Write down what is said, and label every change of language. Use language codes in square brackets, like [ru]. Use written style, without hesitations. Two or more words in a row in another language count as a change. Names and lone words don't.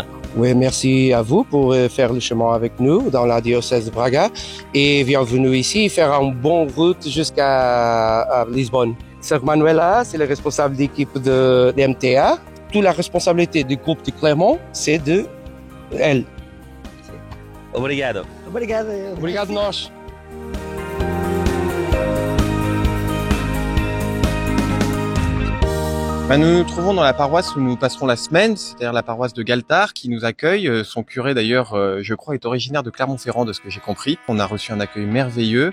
[fr] Oui, merci à vous pour faire le chemin avec nous dans la diocèse de Braga et bienvenue ici faire une bonne route jusqu'à Lisbonne. Sœur Manuela, c'est le responsable d'équipe de MTA. Toute la responsabilité du groupe de Clermont, c'est de elle. [pt] Obrigado. Obrigado. Obrigado nós. [fr] Nous nous trouvons dans la paroisse où nous passerons la semaine, c'est-à-dire la paroisse de Galtard qui nous accueille. Son curé d'ailleurs, je crois, est originaire de Clermont-Ferrand de ce que j'ai compris. On a reçu un accueil merveilleux.